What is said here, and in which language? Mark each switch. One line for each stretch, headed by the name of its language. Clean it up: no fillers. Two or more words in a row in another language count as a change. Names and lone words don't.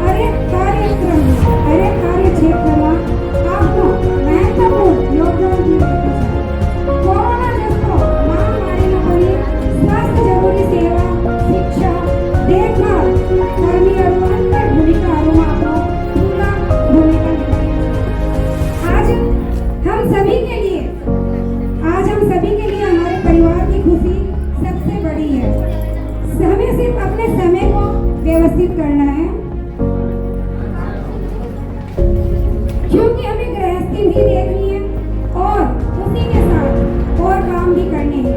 Nepali: हरेक कार्यक्रममा हरेक कार्यक्षेत्रमा आफ्नो महत्त्वपूर्ण योगदान दिएको छ। कोरोना जस्तो महामारीमा पनि स्वास्थ्य जरुरी सेवा, शिक्षा, देखभाल कर्मीहरू अन्य भूमिकाहरूमा आफ्नो ठुला भूमिका निभाएका छन्।
Hindi: आज हम सभी के लिए हमारे परिवार की खुशी सबसे बड़ी है। हमें सिर्फ अपने समय को व्यवस्थित करना है क्योंकि हमें गृहस्थी भी देखनी है और उसी के साथ और काम भी करने हैं।